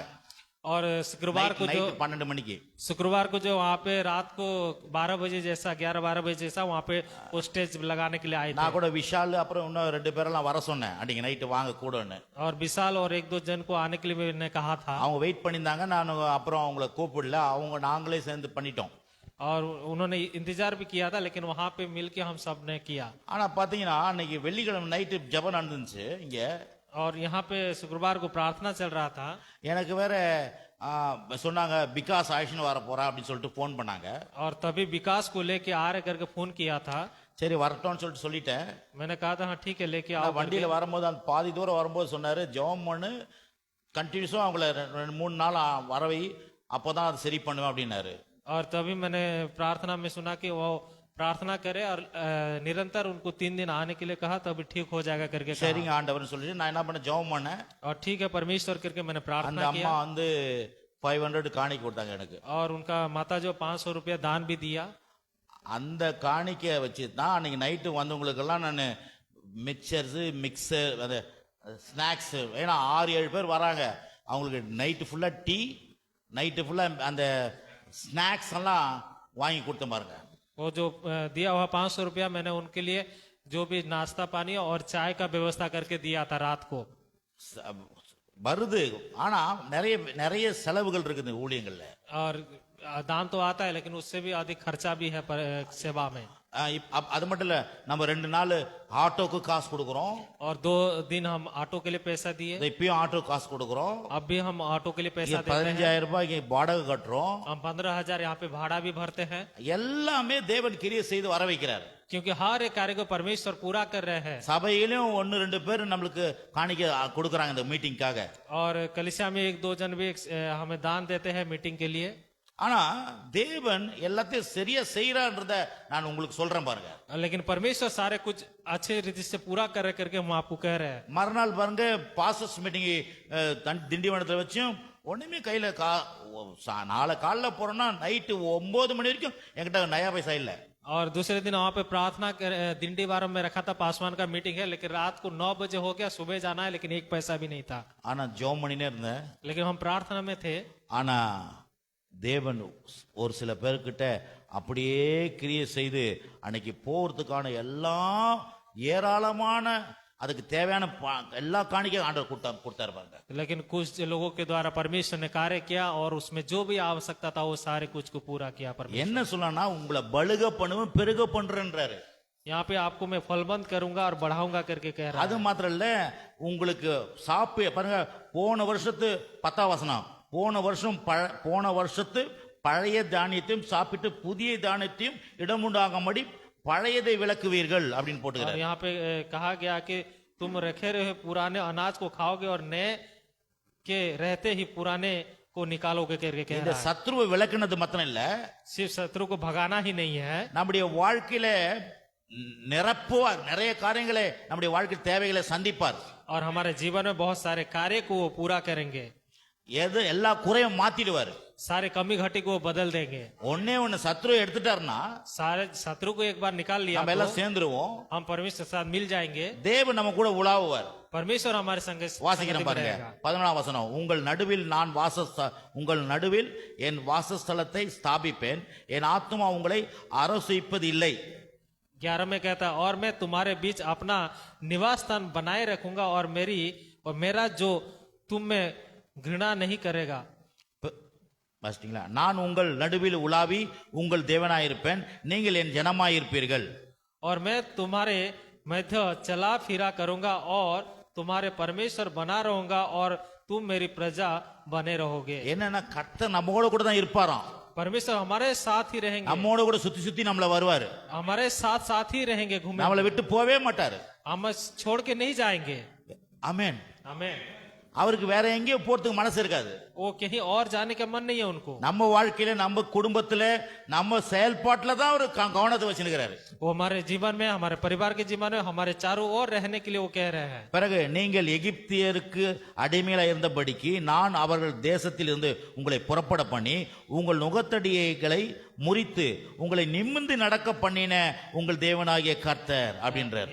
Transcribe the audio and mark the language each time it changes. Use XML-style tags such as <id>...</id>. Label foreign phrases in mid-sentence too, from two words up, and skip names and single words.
<hi>और शुक्रवार को जो</hi> <ta>12 மணிக்கு</ta> <hi>शुक्रवार को जो वहाँ पे रात को 12 बजे जैसा 11-12 बजे जैसा वहाँ पे वो स्टेज लगाने के लिए आए थे.</hi> <ta>நான் கூட விஷால் அப்புறம் இன்னும் 2 பேரெல்லாம் வர சொன்னேன், அன்னைக்கு நைட்டு வாங்க கூடன்னு.</ta> <hi>और विशाल और 1-2 जन को आने के लिए मैंने कहा था.</hi> <ta>அவங்க வெயிட் பண்ணியிருந்தாங்க. நான் அப்புறம் அவங்கள கூப்பிடல, நாங்களே சேர்ந்து பண்ணிட்டோம்.</ta> <hi>और उन्होंने इंतजार भी किया था, लेकिन वहां पे मिलके हम सब ने किया।</hi> <ta>ஆனா பாத்தீங்கன்னா அன்னைக்கு வெள்ளிக்கிழமை நைட்டு ஜெபம் நடந்துச்சு இங்க.</ta> <hi>और यहाँ पे शुक्रवार को प्रार्थना चल रहा था।</hi> <ta>எனக்கு வேற சொன்னாங்க விகாஸ் ஆக்ஷன் வர போறா அப்படின்னு சொல்லிட்டு ஃபோன் பண்ணாங்க.</ta> <hi>और तभी विकास को लेके आ रहे करके फोन किया था।</hi> <ta>சரி வரட்டும்னு சொல்லிட்டு சொல்லிட்டேன்.</ta> <hi>मैंने कहा था हाँ ठीक है लेके आओ।</hi> <ta>நான் வண்டியில வரும்போது அந்த பாதி தூரம் வரும்போது சொன்னாரு ஜெபம் பண்ணு, கண்டினியூஸா அவங்கள 2-3 நாள் வரவை, அப்போதான் அது சரி பண்ணுவேன் அப்படின்னாரு.</ta> <hi>और तभी मैंने प्रार्थना में सुना कि वो प्रार्थना करे और निरंतर उनको 3 दिन आने के लिए कहा, तभी ठीक हो जाएगा करके कहा।</hi> <ta>சரிங்க ஆண்டவர்னு சொல்லிட்டு நான் என்ன பண்ணேன், ஜெபம் பண்ணேன்.</ta> <hi>और ठीक है परमेश्वर करके मैंने</hi> <ta>அந்த</ta> <hi>प्रार्थना</hi> <ta>அம்மா</ta> <hi>किया।</hi> <ta>வந்து 500 காணிக்கை கொடுத்தாங்க எனக்கு.</ta> <hi>और उनका माता जो 500 रुपया दान भी दिया।</hi> <ta>அந்த காணிக்கையை வச்சு தான் அன்னைக்கு நைட்டு வந்தவங்களுக்கெல்லாம் நான் மிக்சர்ஸ் மிக்சர் அந்த ஸ்நாக்ஸ், ஏன்னா 6-7 பேர் வராங்க, அவங்களுக்கு நைட்டு ஃபுல்லா டீ, நைட்டு ஃபுல்லா அந்த ஸ்நாக்ஸ் எல்லாம் வாங்கி கொடுத்த பாருங்க.</ta> <hi>वो जो दिया हुआ 500 रुपया मैंने उनके लिए जो भी नाश्ता पानी और चाय का व्यवस्था करके दिया था रात को।</hi> <ta>வருது, ஆனா நிறைய நிறைய செலவுகள் இருக்குது ஊழியங்கள்ல.</ta> <hi>और दान तो आता है, लेकिन उससे भी अधिक खर्चा भी है सेवा में।</hi> <ta>அது மட்டும் இல்ல, நம்ம 2 நாள் ஆட்டோக்கு காசு கொடுக்குறோம்.</ta> <hi>और 2 दिन हम ऑटो के लिए पैसा दिए।</hi> <ta>இப்பயும் ஆட்டோ காசு கொடுக்குறோம்.</ta> <hi>अब भी हम ऑटो के लिए पैसा देते हैं।</hi> <ta>15,000 ரூபாய்க்கு வாடகை கட்டுறோம்.</ta> <hi>हम 15,000 यहाँ पे भाड़ा भी भरते हैं।</hi> <ta>எல்லாமே தேவன் கிரியை செய்து வர வைக்கிறார்.</ta> <hi>क्योंकि हर एक कार्य को परमेश्वर पूरा कर रहे हैं।</hi> <ta>சபையிலும் 1-2 பேர் நம்மளுக்கு காணிக்கை கொடுக்குறாங்க இந்த மீட்டிங்காக.</ta> <hi>और कलिसिया में 1-2 जन भी हमें दान देते हैं मीटिंग के लिए।</hi> <ta>ஆனா தேவன் எல்லாத்தையும் சரியா செய்யறான்றத நான் உங்களுக்கு சொல்றேன் பாருங்க.</ta> <hi>लेकिन परमेश्वर सारे कुछ अच्छे रीति से पूरा कर करके हम आपको कह रहे हैं।</hi> <ta>மறுநாள் பாருங்க</ta> <en>pastors meeting</en> <ta>திண்டிவனத்துல வச்சும் ஒண்ணுமே கையில நாளை காலைல போறோம்னா நைட்டு 9 மணி வரைக்கும் என்கிட்ட நயா பைசா இல்ல.</ta> <hi>और दूसरे दिन वहाँ पे प्रार्थना दिंडीवारम में रखा था, पासवान का मीटिंग है, लेकिन रात को 9 बजे हो गया, सुबह जाना है, लेकिन 1 पैसा भी नहीं था।</hi> <ta>ஆனா ஜெபம் பண்ணினே இருந்தேன்.</ta> <hi>लेकिन हम प्रार्थना में थे।</hi> <ta>ஆனா தேவன் ஒரு சில பேர்கிட்ட அப்படியே கிரியை செய்து அன்னைக்கு போறதுக்கான எல்லா ஏராளமான அதுக்கு தேவையான எல்லா காணிக்கையும் ஆண்டவர் கொடுத்தாரு பாருங்க.</ta> <hi>लेकिन कुछ लोगों के द्वारा परमेश्वर ने कार्य किया और उसमें जो भी आवश्यकता था वो सारे कुछ को पूरा किया परमेश्वर।</hi> <ta>என்ன சொல்லனா உங்களை பலுக பண்ணுவேன் பெருக பண்றேன்றாரு.</ta> <hi>यहाँ पे आपको मैं फलबंद करूंगा और बढ़ाऊंगा करके कह रहा</hi> <ta>அது</ta> <hi>है।</hi> <ta>மாத்திரம் இல்ல, உங்களுக்கு பாருங்க போன வருஷத்து 10ஆம் வசனம், போன வருஷத்து பழைய தானியத்தையும் சாப்பிட்டு புதிய தானியத்தையும் இடமுண்டாகும்படி பழையதை விளக்குவீர்கள் அப்படின்னு</ta> <hi>और</hi> <ta>போட்டுக்கிறார்.</ta> <hi>यहाँ पे कहा गया कि तुम रखे रहे पुराने अनाज को खाओगे और नए के रहते ही पुराने को निकालोगे करके कह</hi> <ta>இந்த</ta> <hi>रहा है।</hi> <ta>சத்ருவை விளக்குனது மாத்திரம் இல்ல,</ta> <hi>सिर्फ शत्रु को भगाना ही नहीं है,</hi> <ta>நம்முடைய வாழ்க்கையில நிரப்புவார், நிறைய காரியங்களை நம்முடைய வாழ்க்கை தேவைகளை சந்திப்பார்.</ta> <hi>और हमारे जीवन में बहुत सारे कार्य को वो पूरा करेंगे।</hi> <ta>எது எல்லா குறையும் மாத்திடுவார்.</ta> <hi>सारे कमी घटी को वो बदल देंगे।</hi> <ta>ஒண்ணு சத்ரு எடுத்துட்டாருன்னா</ta> <hi>सारे शत्रु को एक बार निकाल लिया</hi> <ta>நம்ம எல்லாம்</ta> <hi>तो</hi> <ta>சேர்ந்துருவோம்.</ta> <hi>हम परमेश्वर के साथ मिल जाएंगे।</hi> <ta>தேவன் நம்ம கூட உலாவுவார்.</ta> <hi>परमेश्वर हमारे संग</hi> <ta>வாசிக்கிறேன் பாருங்க 14ஆம் வசனம், உங்கள் நடுவில் என் வாசஸ்தலத்தை ஸ்தாபிப்பேன், என் ஆத்துமா உங்களை அரசிப்பது இல்லை.</ta> <hi>11 में कहता है और मैं तुम्हारे बीच अपना निवास स्थान बनाए रखूंगा और मेरा जो तुम में घृणा नहीं करेगा।</hi> <ta>பாத்தீங்களா, நான் உங்கள் நடுவில் உலாவி உங்கள் தேவனாயிருப்பேன், நீங்கள் என் ஜனமாயிருப்பீர்கள்.</ta> <hi>और मैं तुम्हारे मध्य चला फिरा करूंगा और तुम्हारे परमेश्वर बना रहूंगा और तुम मेरी प्रजा बने रहोगे।</hi> <ta>என்னன்னா கர்த்தர் நம்மோட கூட தான் இருப்பாராம்.</ta> <hi>परमेश्वर हमारे साथ ही रहेंगे,</hi> <ta>நம்மோட கூட சுத்தி சுத்தி நம்மள வருவாரு.</ta> <hi>हमारे साथ साथ ही रहेंगे, घूमेंगे,</hi> <ta>நம்மளை விட்டு போவே மாட்டாரு.</ta> <hi>हम छोड़ के नहीं जाएंगे।</hi> <ta>ஆமென்.</ta> <hi>आमीन।</hi> <ta>அவருக்கு வேற எங்கேயும் போறதுக்கு மனசு இருக்காது.</ta> <hi>वो कहीं और जाने का मन नहीं है उनको।</hi> <ta>நம்ம வாழ்க்கையில நம்ம குடும்பத்துல நம்ம செயல்பாட்டுல தான் ஒரு கவனத்தை வச்சிருக்கிறாரு.</ta> <hi>वो हमारे जीवन में, हमारे परिवार के जीवन में, हमारे चारों ओर रहने के लिए वो कह रहे हैं।</hi> <ta>பிறகு நீங்கள் எகிப்தியருக்கு அடிமையில இருந்தபடிக்கு நான் அவர்கள் தேசத்தில் இருந்து உங்களை புறப்பட பண்ணி உங்கள் நுகத்தடிகளை முறித்து உங்களை நிமிர்ந்து நடக்க பண்ணின உங்கள் தேவனாகிய கர்த்தர் அப்படின்றார்.</ta>